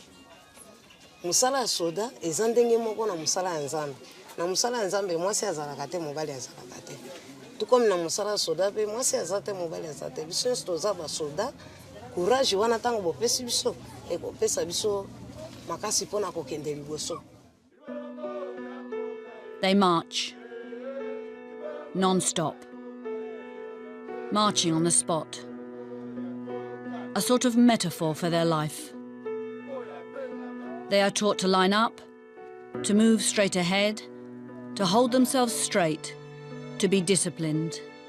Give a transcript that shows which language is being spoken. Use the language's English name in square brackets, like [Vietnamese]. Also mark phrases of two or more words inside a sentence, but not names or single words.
[Lingala] Musala soda ezandenge moko na musala ya nzambe. Na musala ya nzambe mwasi azalaka te mobali azalaka te. Tukomi na musala soda pe mwasi azate mobali azate. Biso toza ba soda courage wana tango bopesi biso e kopesa biso makasi pona kokende liboso. [English] They march non-stop, marching on the spot, a sort of metaphor for their life. They are taught to line up, to move straight ahead, to hold themselves straight, to be disciplined.